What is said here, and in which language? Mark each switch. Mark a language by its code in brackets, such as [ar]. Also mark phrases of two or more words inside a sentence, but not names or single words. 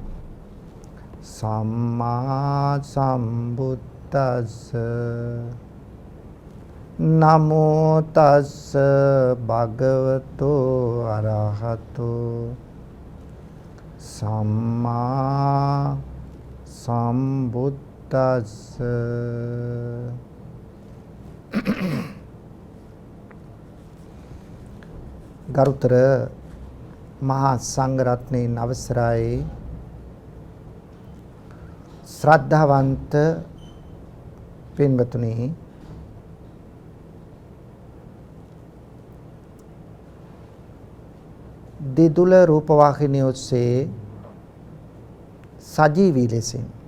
[pi] සම්මා සම්බුද්දස්ස නමෝ තස්ස භගවතු අරහතෝ සම්මා සම්බුද්දස්ස. [si] ගරුතර මහා සංඝරත්නයන් අවසරයි ශ්‍රද්ධාවන්ත පින්වතුනි, දිදුල රූපවාහිනිය ඔස්සේ සජීවී ලෙසින්